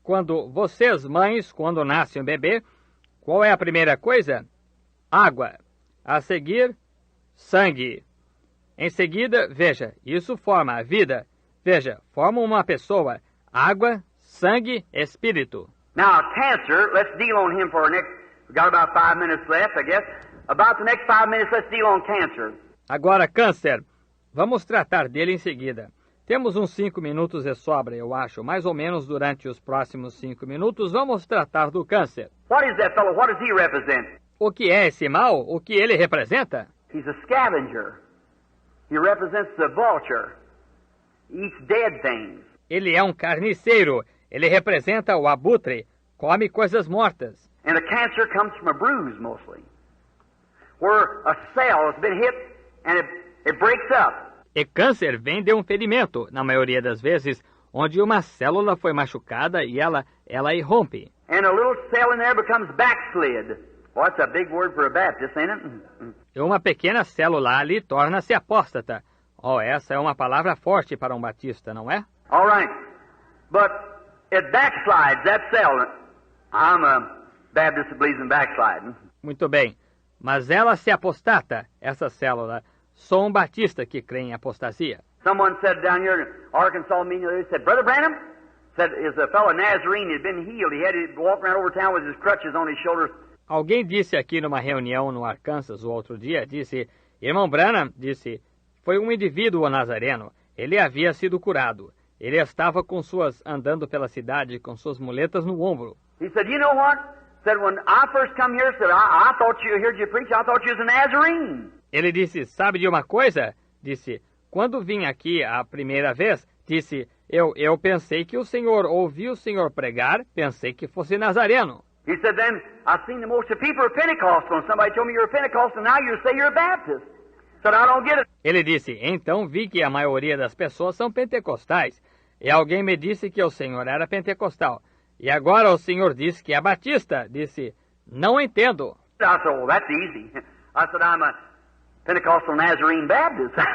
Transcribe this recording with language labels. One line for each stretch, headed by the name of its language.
Portuguese: Quando vocês, mães, quando nasce um bebê, qual é a primeira coisa? Água. A seguir, sangue. Em seguida, veja, isso forma a vida. Veja, forma uma pessoa. Água, sangue, espírito.
English: Now, cancer, let's deal on him for our next... We've got about 5 minutes left, I guess. About the next 5 minutes, let's deal on cancer.
Portuguese: Agora, câncer. Vamos tratar dele em seguida. Temos uns 5 minutos de sobra, eu acho. Mais ou menos durante os próximos 5 minutos, vamos tratar do câncer.
English: What is that fellow? What does he represent?
Portuguese: O que é esse mal? O que ele representa?
English: He's a scavenger. He represents the vulture. He eats dead things.
Portuguese: Ele é um carniceiro. Ele representa o abutre. Come coisas mortas.
English: And the cancer comes from a bruise, mostly. Where a cell has been hit and it breaks up.
Portuguese: E câncer vem de um ferimento, na maioria das vezes, onde uma célula foi machucada e ela irrompe.
English: And a little cell in there becomes backslid. Well, that's a big word for a Baptist, ain't it?
Portuguese: E uma pequena célula ali torna-se apóstata. Oh, essa é uma palavra forte para um batista, não é?
English: All right. But it backslides, that cell. I'm a Baptist that believes in backsliding.
Portuguese: Muito bem. Mas ela se apostata, essa célula. Sou um batista que crê em apostasia.
English: Someone said down here in Arkansas meeting, they said, Brother Branham, said, is a fellow Nazarene had been healed. He had to walk around over town with his crutches on his shoulders.
Portuguese: Alguém disse aqui numa reunião no Arkansas o outro dia, disse, irmão Branham, disse, foi um indivíduo nazareno. Ele havia sido curado. Ele estava andando pela cidade com suas muletas no ombro.
English: He said, you know what? Said, when I first come here, said, I thought you heard you preach, I thought you was a Nazarene.
Portuguese: Ele disse, sabe de uma coisa? Disse, quando vim aqui a primeira vez, disse, eu pensei que ouvi o senhor pregar, pensei que fosse nazareno.
English: He said, then, I've seen the most of people are Pentecostal, and somebody told me you're a Pentecostal, now you say you're a Baptist. Said, I don't get it.
Portuguese: Ele disse, então vi que a maioria das pessoas são pentecostais. E alguém me disse que o senhor era pentecostal. E agora o senhor diz que é batista. Disse, não entendo.
English: I said, oh, that's easy. I said, I'm a Pentecostal Nazarene Baptist.